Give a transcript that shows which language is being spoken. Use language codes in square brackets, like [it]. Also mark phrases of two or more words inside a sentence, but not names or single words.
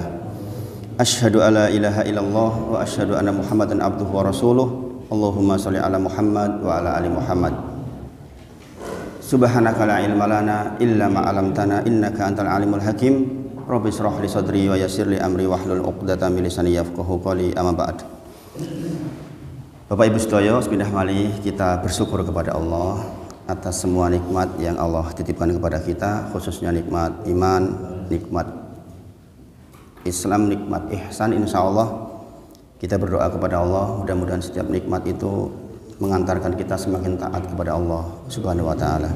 [ar] أشهد أن لا إله إلا الله وأشهد أن محمدا عبده ورسوله. اللهم صل على محمد وعلى آل محمد. سبحانك لا علم لنا إلا ما علمتنا إنك أنت العليم الحكيم. رب اشرح لي صدري ويسر لي أمري واحلل عقدة من لساني يفقهوا قولي. أما بعد. [id] Bapak Ibu sedaya, [jv] sepindah malih [id] kita bersyukur kepada Allah atas semua nikmat yang Allah titipkan kepada kita, khususnya nikmat iman, nikmat Islam, nikmat ihsan. Insyaallah kita berdoa kepada Allah mudah-mudahan setiap nikmat itu mengantarkan kita semakin taat kepada Allah [ar] سبحانه وتعالى.